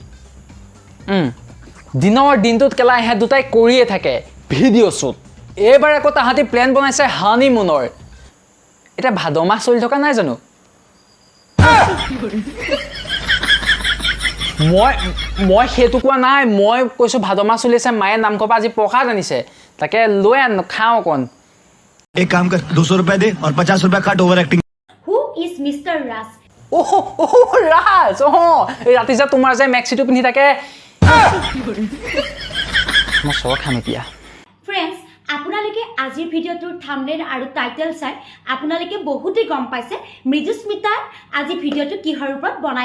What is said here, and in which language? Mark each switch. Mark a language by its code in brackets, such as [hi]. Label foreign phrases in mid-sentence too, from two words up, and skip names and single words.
[as] দিনৰ দিনটোত কেলা এহে দুটাই কৰিয়ে থাকে ভিডিঅ' শ্বুট এইবাৰ আকৌ তাহাঁতি প্লেন বনাইছে হানিমুনৰ এতিয়া ভাদ মাহ চলি থকা নাই জানো মই সেইটো কোৱা নাই মই কৈছোঁ ভাদ মাহ চলি আছে মায়ে নামঘৰ পৰা আজি প্ৰসাদ আনিছে তাকে লৈ আন খাওঁ অকণ [hi] एक काम कर 200 रुपए दे और 50 रुपए काट [en] over acting Who is Mister Raj [as] ৰাজ এই ৰাতি যে তোমাৰ যে মেক্সিটো পিন্ধি থাকে মই চৰ খাম এতিয়া ফ্ৰেণ্ডছ আপোনালোকে আজিৰ ভিডিঅ'টোৰ থাম্বনেইল আৰু টাইটেল চাই আপোনালোকে বহুতেই গম পাইছে মৃদুস্মিতাৰ আজি ভিডিঅ'টো কিহৰ ওপৰত বনাই